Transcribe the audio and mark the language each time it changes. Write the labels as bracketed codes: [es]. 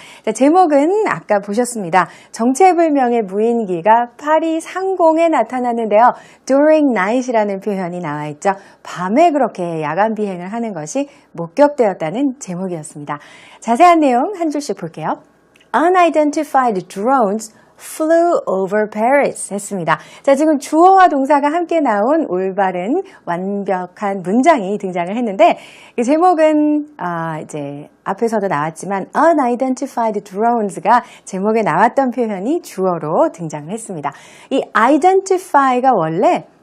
[ko] 자, 제목은 아까 보셨습니다. 정체불명의 무인기가 파리 상공에 나타났는데요. [en] During night [ko] 이라는 표현이 나와 있죠. 밤에 그렇게 야간 비행을 하는 것이 목격되었다는 제목이었습니다. 자세한 내용 한 줄씩 볼게요. [en] Unidentified drones flew over Paris [ko] 했습니다. 자, 지금 주어와 동사가 함께 나온 올바른 완벽한 문장이 등장을 했는데 이 제목은 이제 앞에서도 나왔지만 [en] unidentified drones [ko] 가 제목에 나왔던 표현이 주어로 등장을 했습니다. 이 identify가 원래